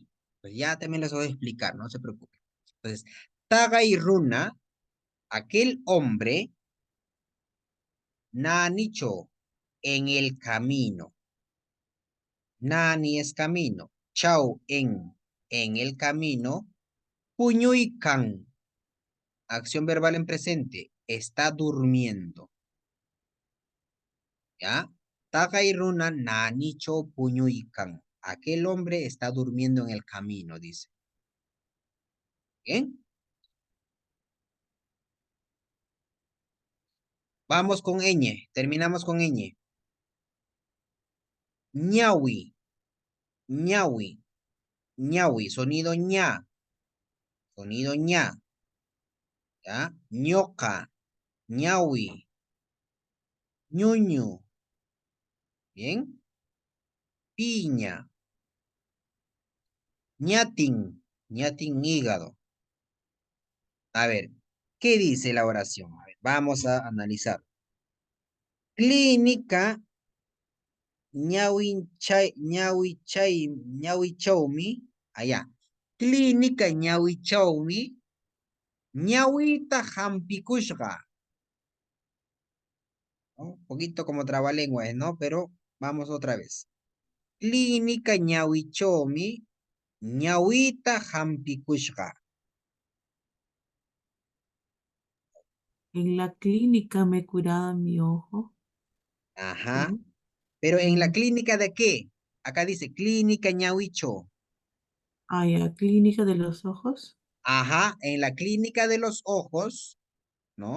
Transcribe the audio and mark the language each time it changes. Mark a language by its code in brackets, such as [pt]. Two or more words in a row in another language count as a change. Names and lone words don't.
[es] Pues ya también les voy a explicar, no se preocupen. Entonces, [qu] Tagay runa, [es] aquel hombre, Nanicho, en el camino. Nani es camino. Chau en el camino. Puñuikan, acción verbal en presente, está durmiendo. ¿Ya? [qu] Tagay runa, Nanicho, puñuikan. [es] Aquel hombre está durmiendo en el camino, dice. ¿Bien? Vamos con ñ. Terminamos con ñ. [qu] Ñawi. Ñawi. Ñawi. Sonido ña. [es] Sonido ña. ¿Ya? Ñoca. [qu] Ñawi. Ñuñu. [es] ¿Bien? Piña. [qu] Ñatin. Ñatin hígado. [es] A ver, ¿qué dice la oración? A ver, vamos a analizar. [qu] Clínica ñawichawmi, allá. Clínica ñawichawmi, ñawita hampikushqa. [es] ¿No? Un poquito como trabalenguas, ¿no? Pero vamos otra vez. [qu] Clínica ñawichawmi, ñawita hampikushqa. [es] En la clínica me curaban mi ojo. Ajá. ¿Sí? Pero en la Mm, clínica de qué? Acá dice clínica ñawicho. ya, clínica de los ojos. Ajá, en la clínica de los ojos, ¿no?